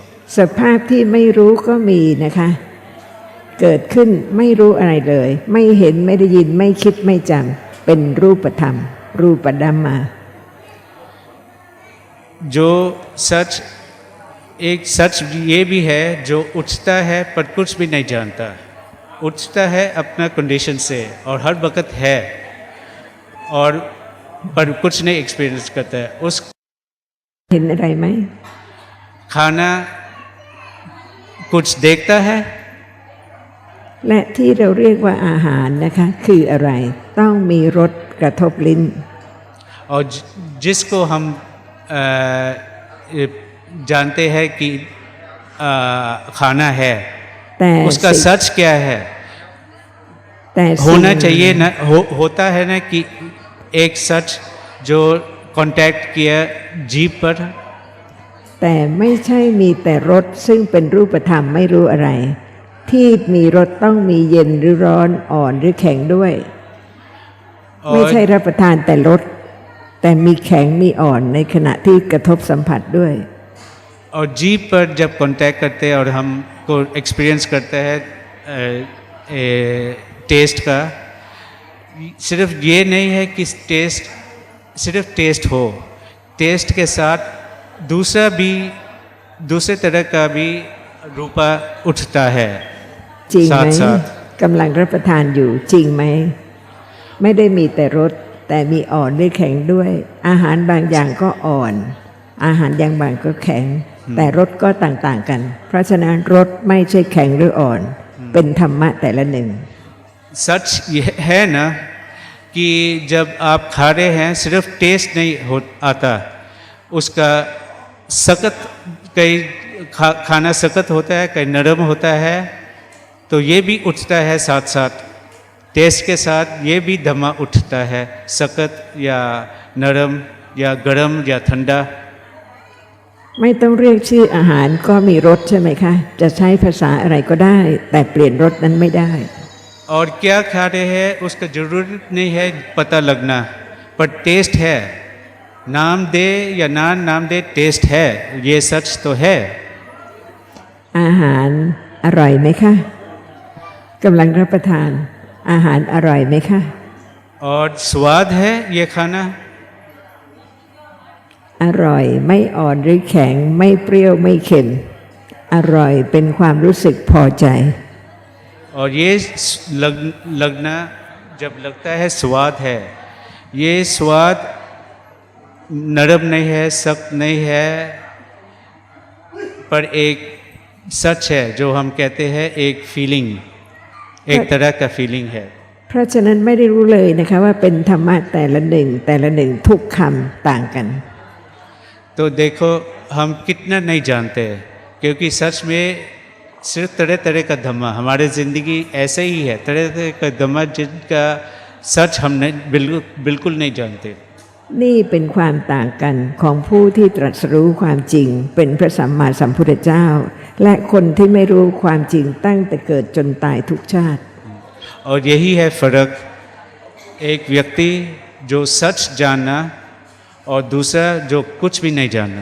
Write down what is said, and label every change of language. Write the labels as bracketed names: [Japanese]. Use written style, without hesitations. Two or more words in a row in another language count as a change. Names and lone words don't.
[Thai] สภาพที่ไม่รู้ก็มีนะคะ เกิดขึ้นไม่รู้อะไรเลย ไม่เห็นไม่ได้ยินไม่คิดไม่จำเป็นรูปธรรม รูปดัมมา [Hindi] जो सच एक सच ये भी है जो उठता है पर कुछ भी नहीं जानता उठता है अपना कंडीशन से और हर वक्त है और पर कुछ नहीं एक्सपीरियंस करता है उस [Thai] เห็นอะไรไหม [Hindi] खाना कुछ देखता है [Thai] และที่เราเรียกว่าอาหารนะคะคืออะไรต้องมีรสกระทบลิ้น [Hindi] और जिसको हम जानते हैं कि खाना है [Thai] แต่ [Hindi] उसका [Thai] สิ่ง [Hindi] सच क्या है [Thai] แต่สิ่ง [Hindi] होना चाहिए ना होता है ना कि एक सच जो कांटेक्ट किया जीभ पर [Thai] แต่ไม่ใช่มีแต่รสซึ่งเป็นรูปธรรมไม่รู้อะไร ที่มีรสต้องมีเย็นหรือร้อนอ่อนหรือแข็งด้วย ไม่ใช่ [Hindi] और [Thai] รับประทานแต่รสแต่มีแข็งมีอ่อนในขณะที่กระทบสัมผัสด้วย [Hindi] और जीभ पर जब कांटेक्ट करते हैं और हमको एक्सपीरियंस करते हैं टेस्ट का सिर्फ ये नहीं है कि टेस्ट सिर्फ टेस्ट हो टेस्ट के साथ दूसरे तरह का भी रूपा उठता है [Thai] จริงไหม [Hindi] साथ [Thai] กำลังรับประทานอยู่จริงไหม ไม่ได้มีแต่รสแต่มีอ่อนหรือแข็งด้วย อาหารบางอย่างก็อ่อน อาหารอย่างบางก็แข็ง แต่รสก็ต่างๆกัน เพราะฉะนั้นรสไม่ใช่แข็งหรืออ่อน เป็นธรรมะแต่ละหนึ่ง [Hindi] सच ये है ना कि जब आप खा रहे हैं सिर्फ टेस्ट नहीं हो आता उसका सख्त कई खाना सख्त होता है कई नरम होता है तो ये भी उठता है साथ साथ टेस्ट के साथ ये भी धमा उठता है सख्त या नरम या गरम या ठंडा [Thai] ไม่ต้องเรียกชื่ออาหารก็มีรสใช่ไหมคะ จะใช้ภาษาอะไรก็ได้ แต่เปลี่ยนรสนั้นไม่ได้ [Hindi] और क्या खा रहे हैं उसका जरूरत नहीं है पता लगना पर टेस्ट है नाम दे या नाम दे टेस्ट है ये सच तो है [Thai] อาหารอร่อยไหมคะกำลังรับประทานอาหารอร่อยไหมคะ [Hindi] और स्वाद है ये खाना [Thai] อร่อยไม่อ่อนหรือแข็งไม่เปรี้ยวไม่เค็มอร่อยเป็นความรู้สึกพอใจ [Hindi] और ये लगना जब लगता है स्वाद है ये स्वाद नरम नहीं है सख्त नहीं है पर एक सच है जो हम कहते हैं एक फीलिंग एक तरह का फीलिंग है [Thai] เพราะฉะนั้นไม่ได้รู้เลยนะคะว่าเป็นธรรมะแต่ละหนึ่งทุกคำต่างกัน [Hindi] तो देखो हम कितना नहीं जानते क्योंकि सच में सिर्फ तरह तरह का धम्मा हमारे ज़िंदगी ऐसे ही है तरह तरह का धम्मा जिनका सच हम नहीं बिल्कुल नहीं जानते [Thai] นี่เป็นความต่างกันของผู้ที่ตรัสรู้ความจริงเป็นพระสัมมาสัมพุทธเจ้า และคนที่ไม่รู้ความจริงตั้งแต่เกิดจนตายทุกชาติ [Hindi] और यही है फर्क एक व्यक्ति जो सच जानना और दूसरा जो कुछ भी नहीं जानना